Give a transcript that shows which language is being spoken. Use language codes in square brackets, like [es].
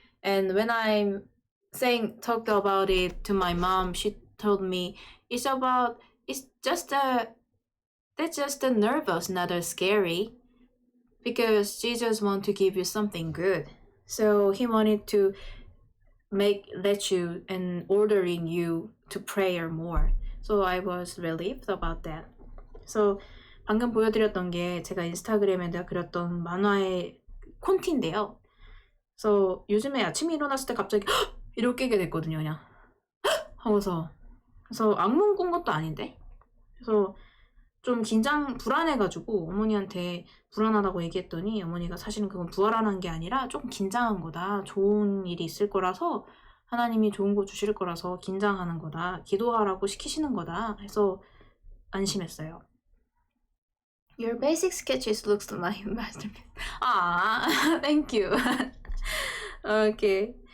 [en] And when I talked about it to my mom, she told me it's just a nervous, not a scary, because Jesus want to give you something good. So he wanted to let you and ordering you to pray more. So I was relieved about that. [ko] So 방금 보여드렸던 게 제가 인스타그램에다 그렸던 만화의 콘티인데요. 그래서 요즘에 아침에 일어났을 때 갑자기 이렇게 깨게 됐거든요. 그냥 하고서 그래서 악몽 꾼 것도 아닌데 그래서 좀 불안해가지고 어머니한테 불안하다고 얘기했더니 어머니가 사실은 그건 부활하는 게 아니라 조금 긴장한 거다. 좋은 일이 있을 거라서 하나님이 좋은 거 주실 거라서 긴장하는 거다. 기도하라고 시키시는 거다. 해서 안심했어요. [en] Your basic sketches looks like masterpiece. Thank you. Okay.